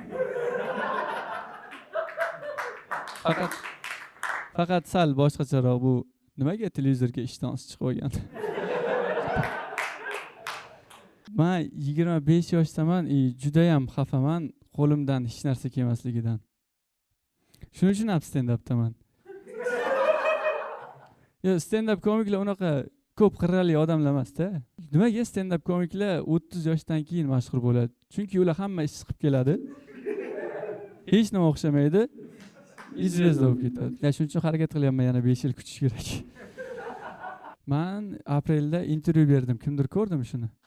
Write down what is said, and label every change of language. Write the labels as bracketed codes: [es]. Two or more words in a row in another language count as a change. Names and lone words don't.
[uz] Faqat sal boshqacharoq bu. Nimaga televizorga ishtonsiz chiqib olgan? Men 25 yoshdaman, juda ham xafaman qo'limdan hech narsa kelmasligidan. Shuning uchun ham stand-updaman. Yo, stand-up komiklar unaqa ko'p qirrali odamlar emas-da. Nimaga stand-up komiklar 30 yoshdan keyin mashhur bo'ladi? Chunki ular hamma ish chiqib keladi. Hech nima o'xshamaydi. Izvezda bo'lib ketadi. Shuning uchun harakat qilyapman, yana 5 yil kutish kerak. Men aprelda intervyu berdim. Kimdir ko'rdimi shuni?